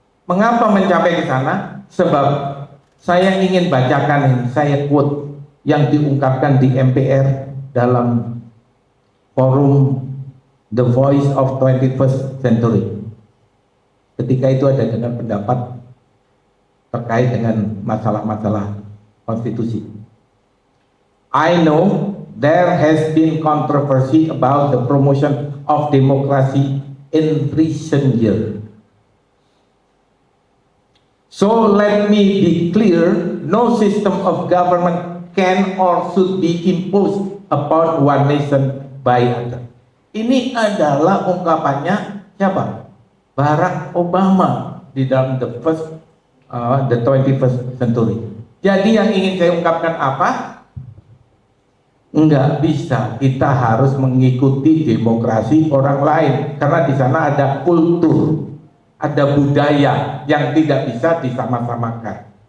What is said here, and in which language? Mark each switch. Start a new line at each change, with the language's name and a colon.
Indonesian: Mengapa mencapai ke sana? Sebab saya ingin bacakan ini, saya quote yang diungkapkan di MPR dalam forum The Voice of 21st Century. Ketika itu ada dengan pendapat terkait dengan masalah-masalah konstitusi.
English: I know there has been controversy about the promotion of democracy in recent years. So let me be clear, no system of government can or should be imposed upon one nation by another.
Indonesian: Ini adalah ungkapannya siapa? Barack Obama di dalam the 21st century. Jadi yang ingin saya ungkapkan apa? Enggak bisa, kita harus mengikuti demokrasi orang lain karena di sana ada kultur, ada budaya yang tidak bisa disama-samakan.